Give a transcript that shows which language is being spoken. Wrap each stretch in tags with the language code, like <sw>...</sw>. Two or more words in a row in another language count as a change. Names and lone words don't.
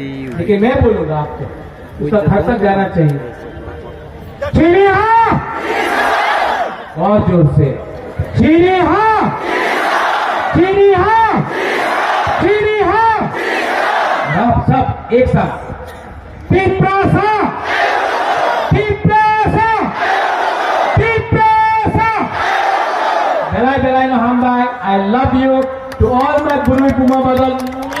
<hi>लेकिन मैं बोलूंगा आपको, उसका घर तक जाना चाहिए।</hi> <trp>चीनी हाँ,</trp> <hi>और जोर से</hi> <trp>चीनी हाँ, चीनी हाँ, चीनी हाँ।</trp> <hi>आप सब एक साथ तिपरासा, तिपरासा, तिपरासा।</hi> <trp>बेलाय बेलाय no hambay.</trp> <en>I love you to all my Burui Puma Badal</en>